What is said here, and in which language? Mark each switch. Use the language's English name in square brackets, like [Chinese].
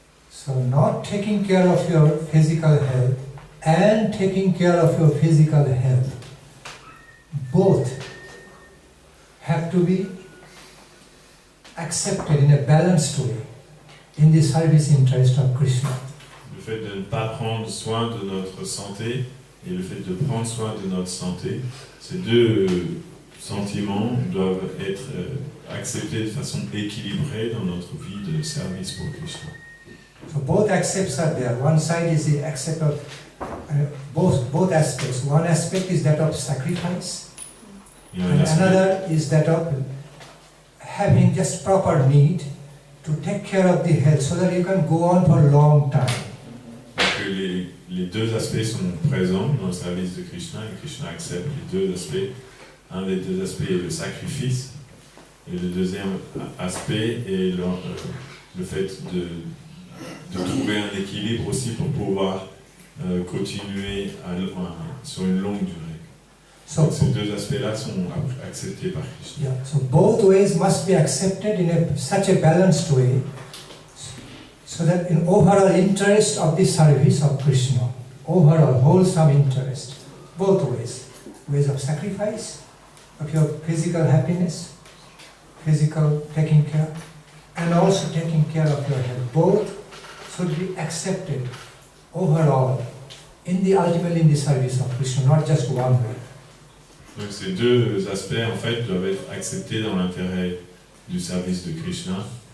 [English] So not taking care of your physical health and taking care of your physical health, both have to be accepted in a balanced way in the service interest of Krishna. [French] Le fait de ne pas prendre soin de notre santé et le fait de prendre soin de notre santé, ces deux sentiments doivent être acceptés de façon équilibrée dans notre vie de service pour Krishna. [English] So both aspects are there. One side is the accept of both aspects. One aspect is that of sacrifice, and another is that of having just proper need to take care of the health so that you can go on for a long time. [French] Que les deux aspects sont présents dans le service de Krishna et Krishna accepte les deux aspects. Un des deux aspects est le sacrifice et le deuxième aspect est le fait de trouver un équilibre aussi pour pouvoir continuer sur une longue durée. [English] So, [French] donc ces deux aspects-là sont acceptés par Krishna. [English] Yeah, so both ways must be accepted in such a balanced way so that in overall interest of the service of Krishna, overall wholesome interest, both ways of sacrifice, of your physical happiness, physical taking care, and also taking care of your health. Both should be accepted overall ultimately in the service of Krishna, not just one way. [French] Donc ces deux aspects en fait doivent être acceptés dans l'intérêt du service de Krishna.